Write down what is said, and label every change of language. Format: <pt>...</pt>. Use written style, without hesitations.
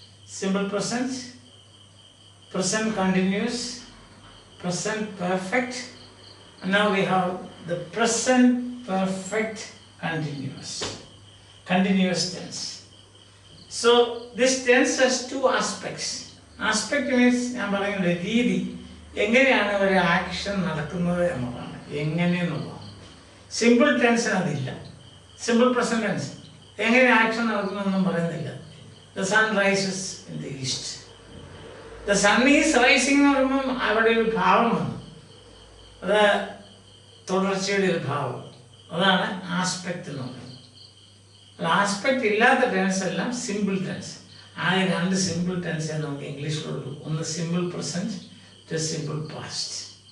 <en>Simple present, present continuous, present perfect, and now we have the present perfect continuous tense. So this tense has two aspects. Aspect means I am saying the</en> <ml>രീതി എങ്ങനെയാണ് ഒരു action നടക്കുന്നത് എന്നതാണ് എങ്ങനെയെന്നുള്ളതാണ്. Simple tense അതില്ല. Simple present tense എങ്ങനെ action നടക്കുന്നൊന്നും പറയുന്നില്ല.</ml> <en>The sun rises in the east. The sun is rising</en> <ml>എന്ന് പറയുമ്പോൾ അവിടെ ഒരു ഭാവം വന്നു. അത് തുടർച്ചയുടെ ഒരു ഭാവം. അതാണ് ആസ്പെക്ട് എന്ന് പറയുന്നത്. ആസ്പെക്ട് ഇല്ലാത്ത ടെൻസ് എല്ലാം സിമ്പിൾ ടെൻസ്. ആ രണ്ട് സിമ്പിൾ ടെൻസേ നമുക്ക് ഇംഗ്ലീഷിലുള്ളൂ. ഒന്ന് സിമ്പിൾ പ്രസന്റ്, സിമ്പിൾ പാസ്റ്റ്.</ml>